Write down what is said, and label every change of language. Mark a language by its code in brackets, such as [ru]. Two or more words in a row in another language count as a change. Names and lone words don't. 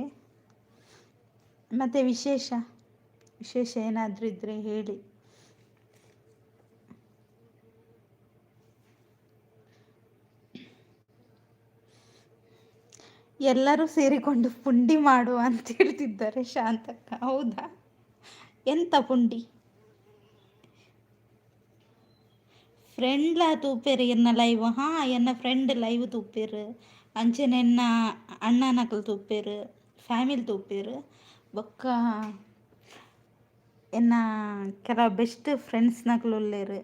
[kn] ಮತ್ತು ವಿಶೇಷ ಏನಾದರೂ ಇದ್ದರೆ ಹೇಳಿ. ಎಲ್ಲರೂ ಸೇರಿಕೊಂಡು ಪುಂಡಿ ಮಾಡುವ ಅಂತ ಹೇಳ್ತಿದ್ದಾರೆ ಶಾಂತಕ್ಕ. [tcy] ಹೌದಾ? ಎಂತ ಪುಂಡಿ? ಫ್ರೆಂಡ್ಲ ತೂಪೇರು ಎನ್ನ ಲೈವ್? ಹಾಂ, ಎನ್ನ ಫ್ರೆಂಡ್ ಲೈವ್ ತೂಪೇರು ಅಂಚೆನ ಎನ್ನ ಅಣ್ಣನಕಲು ತೂಪೇರು, ಫ್ಯಾಮಿಲಿ ತೂಪೇರು, ಬೊಕ್ಕ ಎನ್ನ ಕೆಲವು [en] best friends [tcy] ನಕಲು ಉಲ್ಲೇರು.